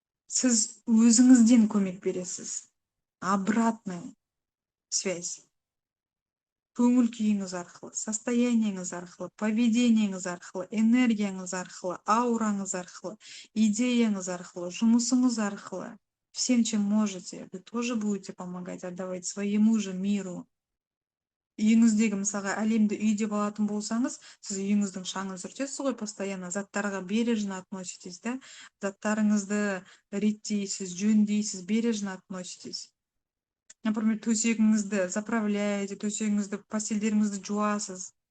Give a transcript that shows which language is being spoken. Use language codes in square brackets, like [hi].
[kk] Сіз өзіңізден көмек бересіз. [ru] Обратная связь. [kk] Көңіл күйіңіз арқылы, состояниеңіз арқылы, поведениеңіз арқылы, энергияңыз арқылы, аураңыз арқылы, идеяңыз арқылы, жұмысыңыз арқылы. [ru] Всем, чем можете, вы тоже будете помогать, отдавать своему же миру. [kk] Үйіңіздегі мысалға әлемді үй деп алатын болсаңыз, сіз үйіңіздің шаңын сүртесіз ғой, постоянно заттарға [ru] бережно относитесь, [kk] да? Заттарыңызды реттейсіз, жөндейсіз, [ru] бережно относитесь. [kk] Например, төсегіңізді заправляете, төсегіңізді, постельдеріңізді жуасыз.